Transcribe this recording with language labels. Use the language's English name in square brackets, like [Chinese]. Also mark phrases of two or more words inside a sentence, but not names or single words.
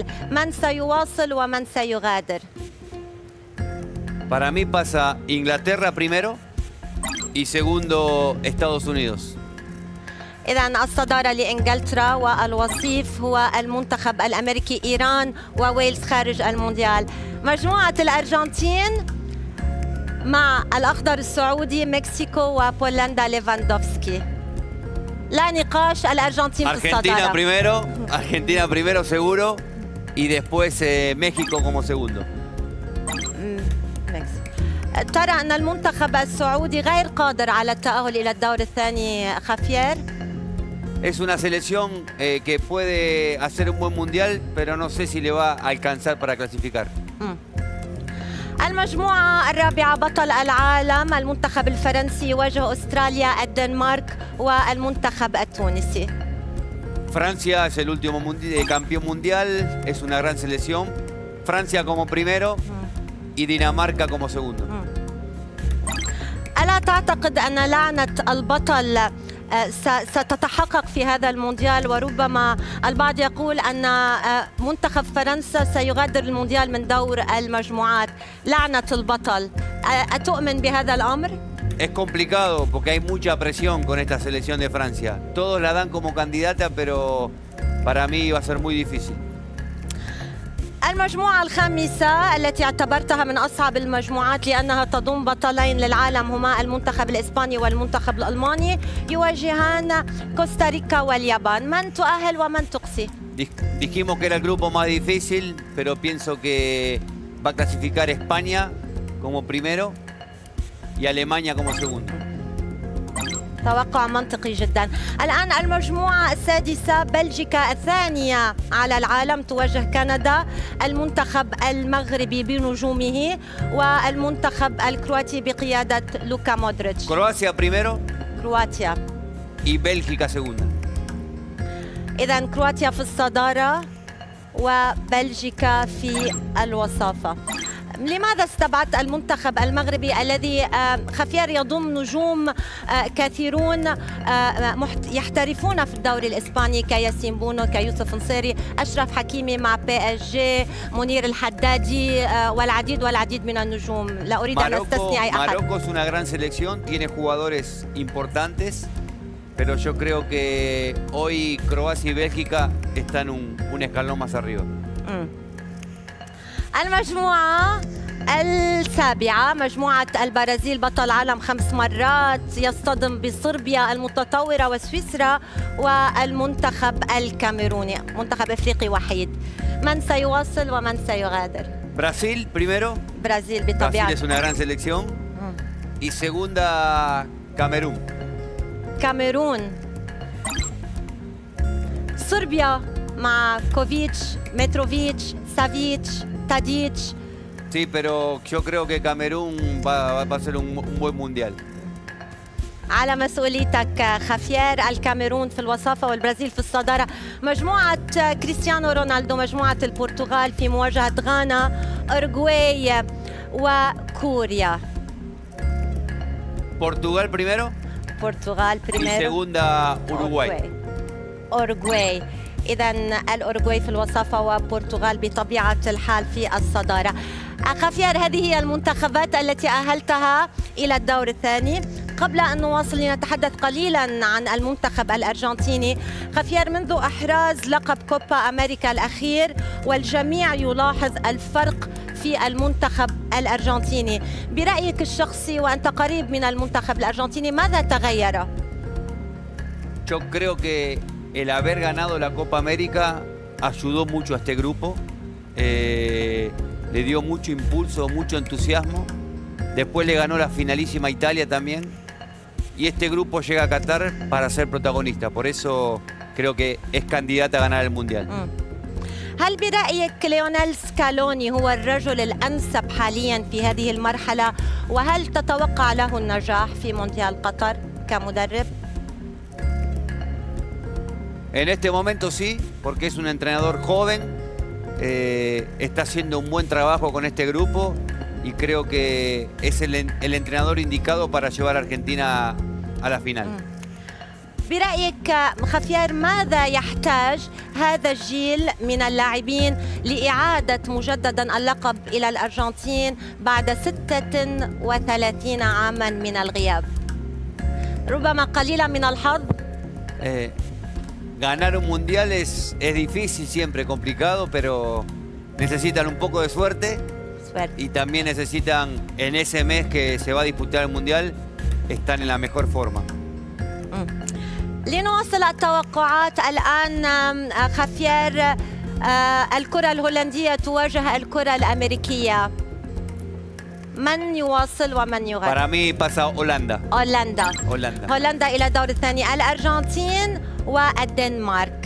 [Arabic] من سيواصل ومن سيغادر؟ [Spanish] Para mí pasa Inglaterra primero y segundo Estados Unidos. [Arabic] إذن الصدارة لإنجلترا والوصيف هو المنتخب الأمريكي، إيران وويلز خارج المونديال. مجموعة الأرجنتين مع الأخضر السعودي، مكسيكو وبولندا ليفاندوفسكي. لا نقاش، الأرجنتين في الصدارة. [Spanish] Argentina primero seguro y después México como segundo. [Arabic] ترى أن المنتخب السعودي غير قادر على التأهل إلى الدور الثاني خافير؟ [Spanish] Es una selección que puede hacer un buen mundial, pero no sé si le va a alcanzar para clasificar. [Arabic] المجموعة الرابعة، بطل العالم المنتخب الفرنسي يواجه أستراليا، الدنمارك والمنتخب التونسي. [Spanish] Francia es el último campeón mundial, es una gran selección. Francia como primero y Dinamarca como segundo. [Arabic] ألا تعتقد أن لعنة البطل ستتحقق في هذا المونديال؟ وربما البعض يقول أن منتخب فرنسا سيغادر المونديال من دور المجموعات. لعنة البطل، أتؤمن بهذا الأمر؟ [Spanish] Es complicado porque hay mucha presión con esta selección de Francia. Todos la dan como candidata, pero para mí va a ser muy difícil. [Arabic] المجموعة الخامسة التي اعتبرتها من أصعب المجموعات لأنها تضم بطلين للعالم هما المنتخب الإسباني والمنتخب الألماني، يواجهان كوستاريكا واليابان. من تؤهل ومن تقصي؟ [Spanish] Dijimos que era el grupo más difícil, pero pienso que va a clasificar España como primero y Alemania como segundo. [Arabic] توقع منطقي جدا. الآن المجموعة السادسة، بلجيكا الثانية على العالم تواجه كندا، المنتخب المغربي بنجومه والمنتخب الكرواتي بقيادة لوكا مودريتش. [Spanish] كرواتيا primero كرواتيا y Bélgica segunda. [Arabic] إذن كرواتيا في الصدارة وبلجيكا في الوصافة. لماذا استبعدت المنتخب المغربي الذي خافير يضم نجوم كثيرون يحترفون في الدوري الإسباني كياسين بونو، كيوسف نصيري، أشرف حكيمي مع PSG، منير الحدادي والعديد من النجوم؟ لا أريد أن أستثني أي أحد. [Spanish] Marruecos es una gran selección, tiene jugadores importantes, pero yo creo que hoy Croacia y Bélgica están un escalón más arriba. [Arabic] المجموعة السابعة، مجموعة البرازيل، بطل عالم 5 مرات، يصطدم بصربيا المتطورة وسويسرا والمنتخب الكاميروني، منتخب افريقي وحيد. من سيواصل ومن سيغادر؟ [Spanish] Brasil primero. [Arabic] برازيل بطبيعة. [Spanish] Brasil es una gran selección. Y segunda Camerún. [Arabic] كاميرون. صربيا مع كوفيتش، متروفيتش، سافيتش، تاديتش. [Spanish] Sí, pero yo creo que Camerún va a ser un buen mundial. [Arabic] على مسؤوليتك خافير. الكاميرون في الوصافة والبرازيل في الصدارة. مجموعة كريستيانو رونالدو، مجموعة البرتغال في مواجهة غانا، أورجواي وكوريا. [Spanish] Portugal primero. برتغال Y بريميرو. segunda Uruguay. [Arabic] أورجواي. إذا الأورجواي في الوصافة وبرتغال بطبيعة الحال في الصدارة. خافير، هذه هي المنتخبات التي أهلتها إلى الدور الثاني. قبل أن نواصل لنتحدث قليلا عن المنتخب الأرجنتيني. خافير، منذ إحراز لقب كوبا أمريكا الأخير والجميع يلاحظ الفرق في المنتخب الأرجنتيني، برأيك الشخصي وأنت قريب من المنتخب الأرجنتيني ماذا تغير؟ [Spanish] Yo creo que el haber ganado la Copa América ayudó mucho a este grupo, le dio mucho impulso, mucho entusiasmo. Después le ganó la finalísima Italia también. Y este grupo llega a Qatar para ser protagonista. Por eso creo que es candidata a ganar el Mundial. [Arabic] هل برأيك ليونيل سكالوني هو الرجل الأنسب حاليا في هذه المرحلة؟ وهل تتوقع له النجاح في مونديال قطر كمدرب؟ [Spanish] En este momento sí, porque es un entrenador joven, está haciendo un buen trabajo con este grupo y creo que es el entrenador indicado para llevar a Argentina a la final. [Arabic] برأيك خافير ماذا يحتاج هذا الجيل من اللاعبين لإعادة مجددا اللقب إلى الأرجنتين بعد 36 عاما من الغياب؟ ربما قليلا من الحظ. [Spanish] Ganar un mundial es difícil, siempre complicado, pero necesitan un poco de suerte y también necesitan, en ese mes que se va a disputar el mundial, están en la mejor forma. [Arabic] لنواصل التوقعات الآن. خافير، الكرة الهولندية تواجه الكرة الأمريكية، من يواصل ومن يغادر؟ [Spanish] Para mí pasa Holanda. [Arabic] هولندا إلى الدور الثاني، الأرجنتين والدنمارك.